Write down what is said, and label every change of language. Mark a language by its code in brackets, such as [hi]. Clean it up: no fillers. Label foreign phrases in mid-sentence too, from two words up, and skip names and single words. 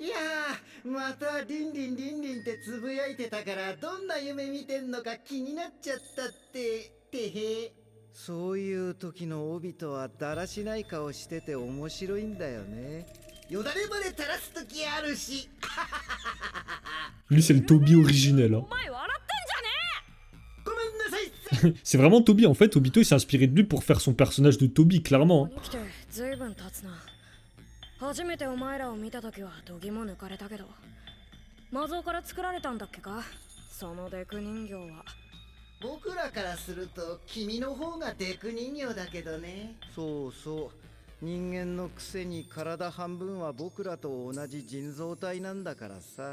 [ja] いやー、またリンリンリンリンってつぶやいてたからどんな夢見てんのか気になっちゃったっててへ。そういう時の帯とはだらしない顔してて面白いんだよね。よだれまで垂らす時あるし。 [fr] Lui, c'est le Toby originel. Hein. [ja] お前笑ごめんなさいっす。 [fr] C'est vraiment Toby. En fait, Obito, il s'est inspiré de lui pour faire son personnage de Toby, [ja] ってんじゃ [fr] clairement. [ja] ねえ。ここに来てずいぶん経つな。初めてお前らを見た時は度肝抜かれたけど、魔像から作られたんだっけか、そのデク人形は。僕らからすると君の方がデク人形だけどね。そうそう、人間のくせに体半分は僕らと同じ人造体なんだからさ。